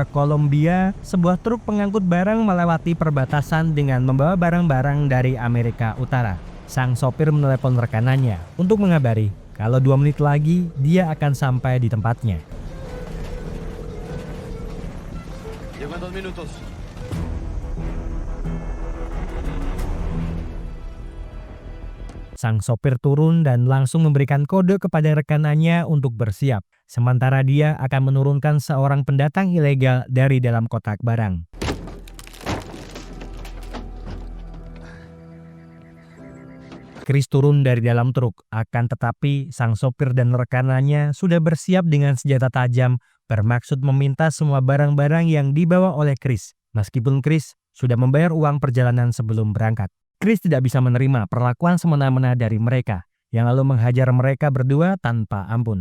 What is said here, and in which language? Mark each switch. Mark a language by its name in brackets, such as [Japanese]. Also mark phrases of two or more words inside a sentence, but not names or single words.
[Indonesian] Kolombia, sebuah truk pengangkut barang melewati perbatasan dengan membawa barang-barang dari Amerika Utara. Sang sopir menelepon rekanannya untuk mengabari kalau 2 menit lagi dia akan sampai di tempatnya. [Spanish] Llego en 2 minutos. [Indonesian] Sang sopir turun dan langsung memberikan kode kepada rekanannya untuk bersiap. Sementara dia akan menurunkan seorang pendatang ilegal dari dalam kotak barang. Chris turun dari dalam truk, akan tetapi sang sopir dan rekanannya sudah bersiap dengan senjata tajam, bermaksud meminta semua barang-barang yang dibawa oleh Chris. Meskipun Chris sudah membayar uang perjalanan sebelum berangkat. Chris tidak bisa menerima perlakuan semena-mena dari mereka, yang lalu menghajar mereka berdua tanpa ampun.